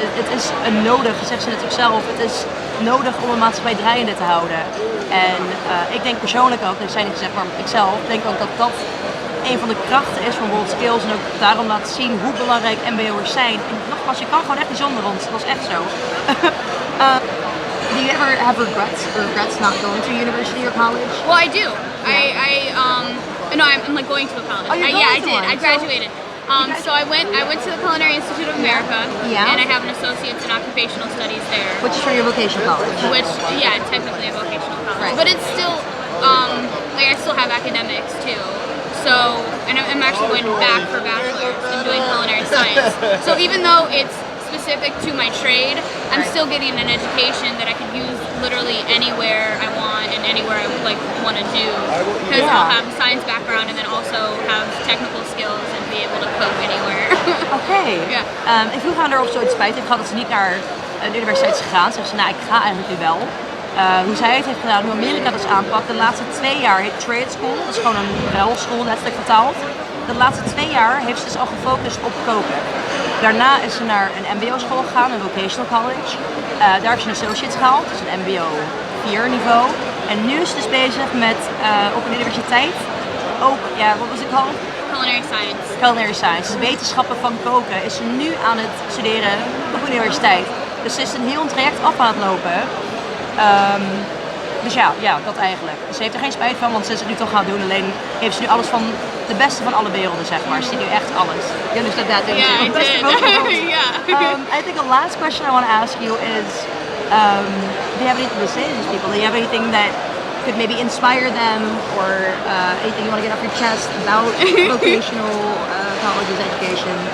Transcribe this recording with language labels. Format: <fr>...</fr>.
<nl>Het is een nodig, zegt ze natuurlijk zelf, het is nodig om een maatschappij draaiende te houden. En ik denk persoonlijk ook, dat zijn niet gezegd, maar ik zelf denk ook dat dat een van de krachten is van WorldSkills en ook daarom laat zien hoe belangrijk MBO'ers zijn. En nogmaals, je kan gewoon echt niet zonder ons, dat is echt zo.</nl> <en>Do you ever have regrets not going to university or college? Well, I do. I'm like going to a college. I did. I graduated. So I went to the Culinary Institute of America, and I have an associate's in occupational studies there. Which is for your vocational college. Which, technically a vocational college, But it's still I still have academics too. So, and I'm actually going back for bachelor's and doing culinary science. So even though it's specific to my trade, I'm still getting an education that I can use literally anywhere I want and anywhere I want to do, because I'll have a science background and then also have technical skills and be able to cook anywhere.</en> <nl>Oké. Ik vroeg aan haar of ze ooit spijt heeft gehad dat ze niet naar de universiteit is gegaan. Ze zegt, nou, ik ga eigenlijk nu wel. Hoe zij het heeft gedaan, hoe Amerika dat aanpakt. De laatste 2 jaar heet trade school, dat is gewoon een ruilschool, letterlijk vertaald. De laatste 2 jaar heeft ze dus al gefocust op koken. Daarna is ze naar een mbo-school gegaan, een vocational college. Daar heeft ze een associates gehaald, dus een mbo 4 niveau. En nu is ze dus bezig met op een universiteit ook, wat was het called?</nl> <en>Culinary science.</en> <nl>Culinary science, dus wetenschappen van koken, is ze nu aan het studeren op de universiteit. Dus ze is een heel traject af aan het lopen. Dus dat eigenlijk. Ze heeft er geen spijt van, want ze is het nu toch gaan doen. Alleen heeft ze nu alles van de beste van alle werelden, zeg maar. Ze ziet nu echt alles.</nl> <en>You understood that, didn't you? I did. I think the last question I want to ask you is, do you have anything to say to these people? Do you have anything that could maybe inspire them, or anything you want to get off your chest about vocational college's education?</en>